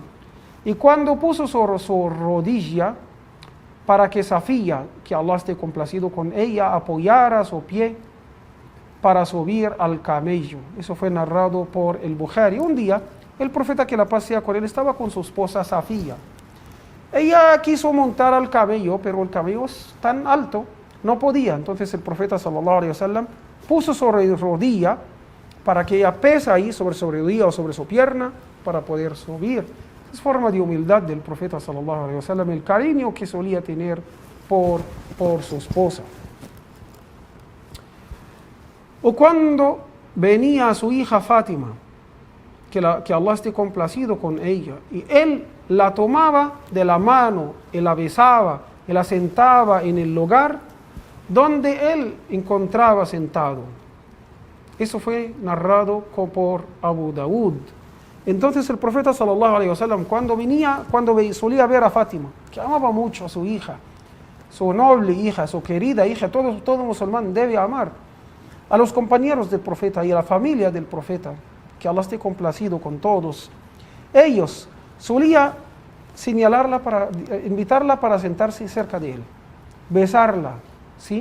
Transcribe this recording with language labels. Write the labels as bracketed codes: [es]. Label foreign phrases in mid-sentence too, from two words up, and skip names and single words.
[es] Y cuando puso su rodilla para que Safía, que Allah esté complacido con ella, apoyara su pie para subir al camello. Eso fue narrado por el Bukhari. Un día, el profeta, que la paz sea con él, estaba con su esposa Safía. Ella quiso montar al camello, pero el camello es tan alto, no podía. Entonces el profeta [ar] صلى الله عليه وسلم [es] puso sobre rodilla para que ella pese ahí sobre su rodilla o sobre su pierna para poder subir. Es forma de humildad del profeta [ar] صلى الله عليه وسلم, [es] el cariño que solía tener por su esposa. O cuando venía su hija Fátima, que Allah esté complacido con ella, y él la tomaba de la mano y la besaba y la sentaba en el lugar donde él encontraba sentado. Eso fue narrado por Abu Dawud. Entonces el profeta [ar] صلى الله عليه وسلم, [es] cuando solía ver a Fátima, que amaba mucho a su hija, su noble hija, su querida hija, todo musulmán debe amar a los compañeros del profeta y a la familia del profeta, que Allah esté complacido con todos. Ellos solía señalarla, invitarla para sentarse cerca de él, besarla, ¿sí?